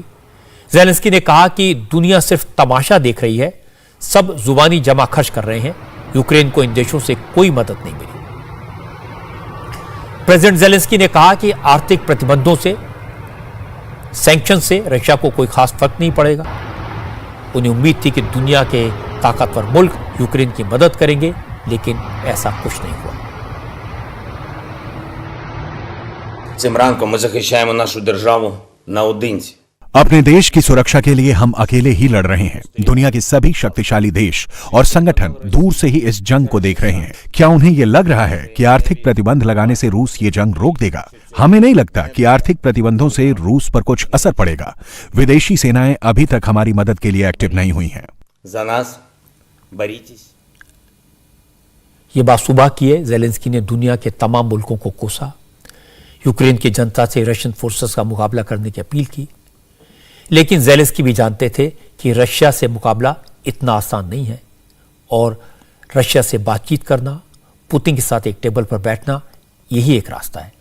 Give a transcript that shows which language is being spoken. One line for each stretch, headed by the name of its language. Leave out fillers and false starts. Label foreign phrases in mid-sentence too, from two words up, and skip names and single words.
Hindi: जेलेंस्की ने कहा कि दुनिया सिर्फ तमाशा देख रही है, सब जुबानी जमा खर्च कर रहे हैं, यूक्रेन को इन देशों से कोई मदद नहीं मिली। प्रेसिडेंट जेलेंस्की ने कहा कि आर्थिक प्रतिबंधों से, सैंक्शन से रशिया को कोई खास फर्क नहीं पड़ेगा। उन्हें उम्मीद थी कि दुनिया के ताकतवर मुल्क यूक्रेन की मदद करेंगे, लेकिन ऐसा कुछ नहीं हुआ।
Ukrainian: Цим ранком ми захищаємо нашу державу наодинці.
Hindi: अपने देश की सुरक्षा के लिए हम अकेले ही लड़ रहे हैं। दुनिया के सभी शक्तिशाली देश और संगठन दूर से ही इस जंग को देख रहे हैं। क्या उन्हें यह लग रहा है कि आर्थिक प्रतिबंध लगाने से रूस ये जंग रोक देगा? हमें नहीं लगता कि आर्थिक प्रतिबंधों से रूस पर कुछ असर पड़ेगा। विदेशी सेनाएं अभी तक हमारी मदद के लिए एक्टिव नहीं हुई हैं।
Ukrainian: За нас борітесь.
Hindi: ये बात सुबह की है। जेलेंस्की ने दुनिया के तमाम मुल्कों को कोसा, यूक्रेन की जनता से
English: Russian forces
Hindi: का मुकाबला करने की अपील की। लेकिन जेलेंस्की भी जानते थे कि रशिया से मुकाबला इतना आसान नहीं है और रशिया से बातचीत करना, पुतिन के साथ एक टेबल पर बैठना, यही एक रास्ता है।